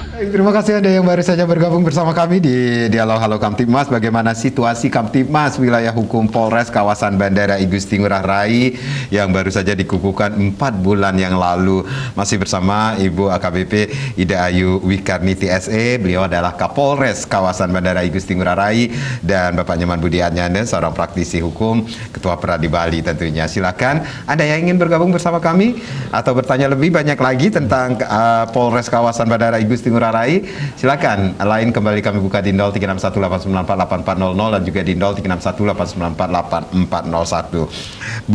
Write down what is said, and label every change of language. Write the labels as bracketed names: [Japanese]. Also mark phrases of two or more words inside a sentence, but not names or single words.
[Indonesian] Baik, terima kasih Anda yang baru saja bergabung bersama kami di Dialog Halo Kamtibmas. Bagaimana situasi Kamtibmas wilayah hukum Polres kawasan Bandara Igusti Ngurah Rai yang baru saja dikukuhkan 4 bulan yang lalu. Masih bersama Ibu AKBP Ida Ayu Wikarniti SE. Beliau adalah Kapolres kawasan Bandara Igusti Ngurah Rai, dan Bapak Nyoman Budi Adnyanda, seorang praktisi hukum, Ketua Peradi Bali tentunya. Silakan Anda yang ingin bergabung bersama kami atau bertanya lebih banyak lagi tentang Polres kawasan Bandara Igusti Ngurah Rai, silakan. Lain kembali kami buka di 0361894800 dan juga di 0361898401.